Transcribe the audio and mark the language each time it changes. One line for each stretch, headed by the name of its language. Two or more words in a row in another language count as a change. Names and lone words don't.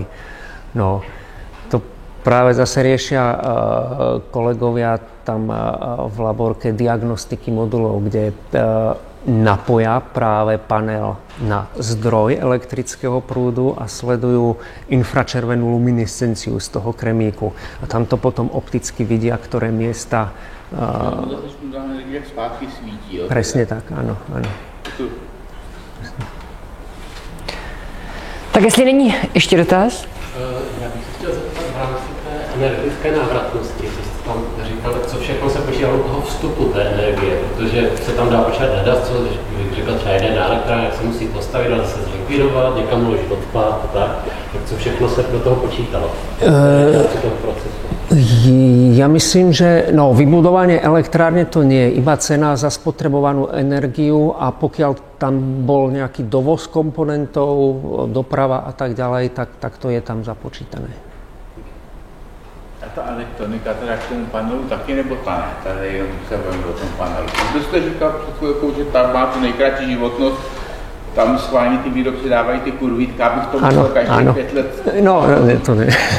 Slovak: No, to práve zase riešia kolegovia tam v laborke diagnostiky modulov, kde napoja práve panel na zdroj elektrického prúdu a sledujú infračervenú luminescenciu z toho kremíku. A tam to potom opticky vidia, ktoré miesta...
Czech: Zpátky svítí, jo?
Slovak: Presne tak, áno.
Czech: Tak jestli není ještě dotaz? Já bych se chtěl zeptat v rámci té energetické návratnosti, co jste tam říkal, co všechno se počítá u toho vstupu té energie, protože se tam dá počítat hledat, co říkal třeba jeden elektrán, jak se musí postavit a zase zlikvidovat, někam uložit odpad a tak co všechno se do toho počítalo v tom procesu?
Slovak: Ja myslím, že vybudovanie elektrárne to nie je iba cena za spotrebovanú energiu a pokiaľ tam bol nejaký dovoz komponentov, doprava a tak ďalej, tak to je tam započítané.
Czech: A ta elektronika teda k tomu panelu taky nebo ta ne? Tady jenom se bavím o tom panelu. Kdo jste říkal před chvilkou, že tam má tu nejkratší životnost, tam schválně ty výrobci dávají ty kurvítka, abych to musel každých 5 let... No, to ne.